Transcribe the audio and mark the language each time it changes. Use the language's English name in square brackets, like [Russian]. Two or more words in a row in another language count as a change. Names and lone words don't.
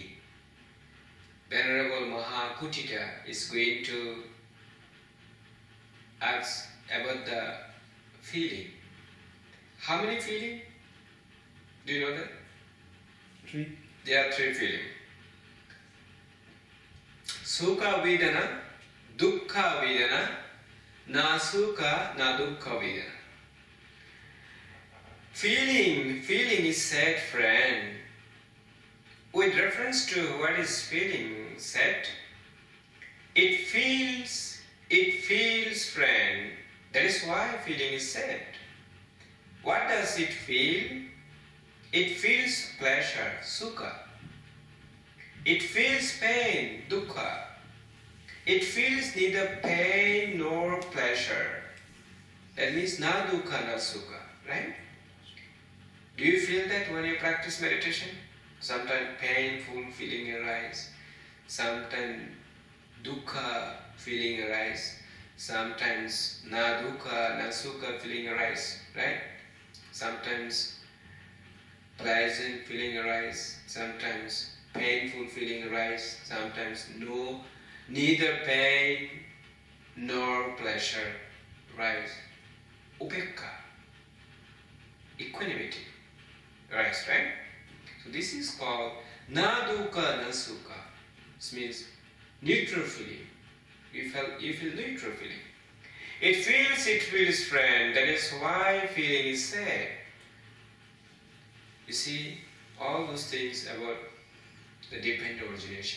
[English] Venerable Mahavedalla is going to ask about the feeling. How many feelings? Do you know that? 3. There are 3 feelings. [Pali] Sukha Vedana, Dukkha Vedana, Na Sukha, Na Dukkha Vedana. [English] Feeling is said, friend. With reference to what is feeling said, it feels, friend. That is why feeling is said. What does it feel? It feels pleasure, sukha. It feels pain, dukkha. It feels neither pain nor pleasure. That means [Pali] na dukkha, na sukha, [English] right? Do you feel that when you practice meditation? Sometimes painful feeling arise, sometimes dukkha feeling arise. Sometimes [Pali] na dukkha, na sukha [English] feeling arise, right? Sometimes pleasant feeling arise, sometimes painful feeling arise, sometimes neither pain nor pleasure rise. Upekkha, equanimity rise, right? So this is called [Pali] na dukkha na sukha. [English] This means neutral feeling. You feel neutral feeling. It feels friend. That is why feeling is sad. You see, all those things about the dependent origination.